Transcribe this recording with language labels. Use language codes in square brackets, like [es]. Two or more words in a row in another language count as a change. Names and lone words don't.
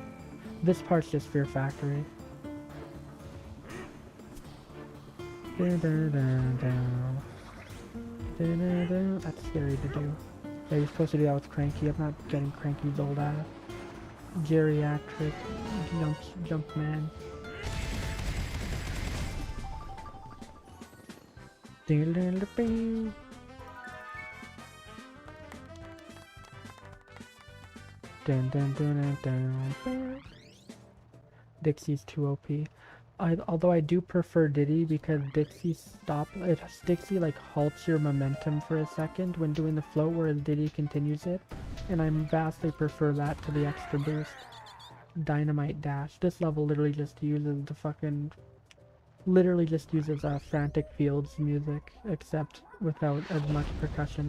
[en] This part's just Fear Factory. Dun dun dun dun. Dun dun dun. That's scary to do. Yeah, you're supposed to do that with Cranky. I'm not getting Cranky's old ass. geriatric jump man. Ding-a-ding-a-ding. Dun, dun, dun, dun, dun. Dixie's too OP. Although I do prefer Diddy because Dixie Dixie like halts your momentum for a second when doing the float, whereas Diddy continues it, and I vastly prefer that to the extra boost. Dynamite Dash. This level literally just uses Frantic Fields music, except without as much percussion.